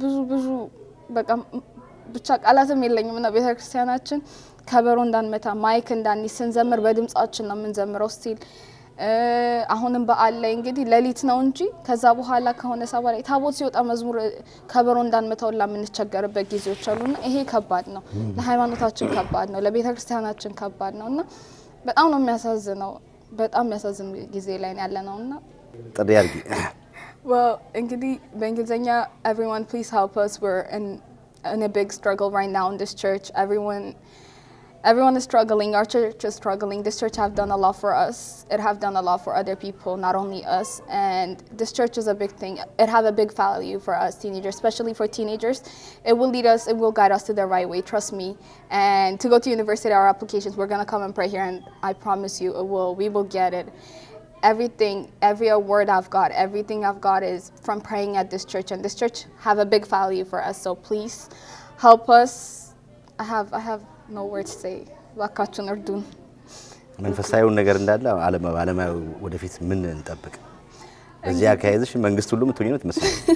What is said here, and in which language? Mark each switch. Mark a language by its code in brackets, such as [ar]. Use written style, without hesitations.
[am] ብዙ በቃ ብቻ ቃላትም የለኝም እና ቤተክርስቲያናችን ከበሮ እንዳንመታ ማይክ እንዳንይዝ ስንዘምር በድምጻችን ነው የምንዘምረው ስቲል አሁንም በዓል ላይ እንግዲህ ሌሊት ነው እንጂ ከዛ በኋላ ከሆነ ሰባ ላይ ታቦት ሲወጣ መዝሙር ከበሮ እንዳንመታውላ የምንቸገርበት ጊዜዎች አሉና ይሄ ከባድ ነው። ለሃይማኖታችን ከባድ ነው። ለቤተክርስቲያናችን ከባድ ነውና በጣም ነው የሚያሳዝነው። በጣም የሚያሳዝን ጊዜ ላይ ያለነውና ጥሪ አድርጊ። እንግዲህ በእንግሊዝኛ [en] everyone please help us, we're in a big struggle right now in this church. Everyone is struggling. Our church is struggling. This church have done a lot for us. It have done a lot for other people, not only us. And this church is a big thing. It have a big value for us teenagers, especially for teenagers. It will lead us, it will guide us to the right way, trust me. And to go to university, our applications, we're going to come and pray here, and I promise you, we will get it. Every award I've got, everything I've got is from praying at this church, and this church have a big value for us. So please help us. I have no words to say. [am] ዋካችሁን እርዱን። መንፈሳዊውን ነገር እንዳለ ዓለማዊ ወደፊት ምን እንጠብቅ? በዚህ አካሄድሽ መንግስት ሁሉ ምትሆኚ ነው ትመስል